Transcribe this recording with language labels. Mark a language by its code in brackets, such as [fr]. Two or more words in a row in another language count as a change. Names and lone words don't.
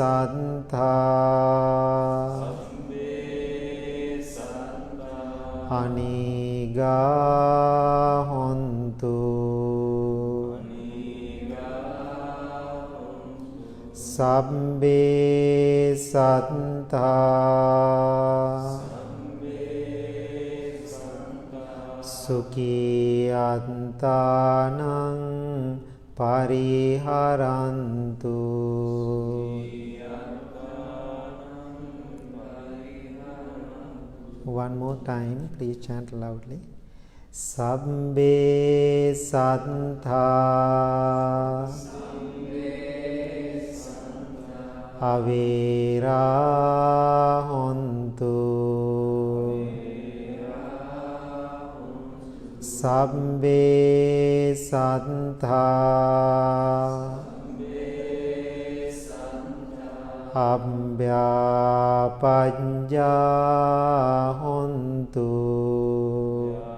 [pi] sattha anigha hontu, sabbe sattha sukhiyantanang pariharantu. [en] One more time, please chant loudly. [pi] Sabbe sattha avera hontu, sabbe sattha abhya pajja hontu,